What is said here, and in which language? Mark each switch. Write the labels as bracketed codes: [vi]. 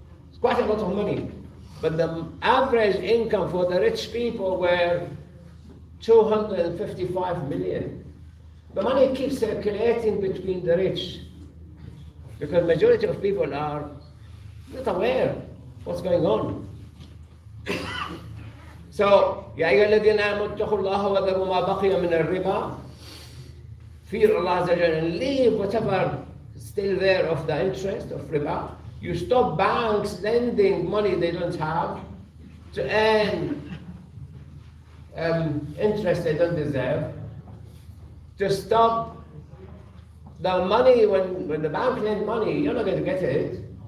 [en] It's quite a lot of money. But the average income for the rich people were 255 million. The money keeps circulating between the rich because majority of people are not aware what's going on. [ar] So, يا أيها الذين آمنوا اتقوا الله وذروا ما بقي من الربا. [en] Fear Allah Azza wa Jalla and leave whatever is still there of the interest of riba. You stop banks lending money they don't have to earn interest they don't deserve. To stop the money, when the bank lend money, you're not going to get it.